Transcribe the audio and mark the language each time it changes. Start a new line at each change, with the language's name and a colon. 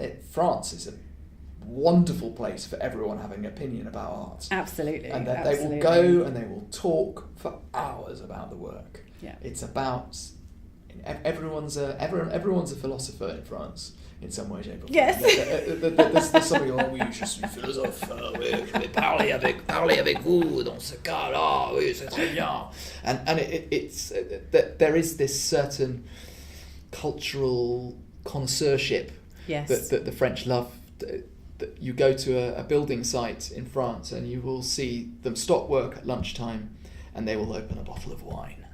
English: France is a wonderful place for everyone having an opinion about art. Absolutely. And they will go and they will talk for hours about the work. Yeah. It's about everyone's a philosopher in France in some way, shape or form. Yes. There's something
French: oui, je suis philosophe, oui, je vais parler avec vous dans ce cas-là, oui, c'est très bien.
English: And it's there is this certain cultural connoisseurship that the French love. That you go to a building site in France and you will see them stop work at lunchtime and they will open a bottle of wine.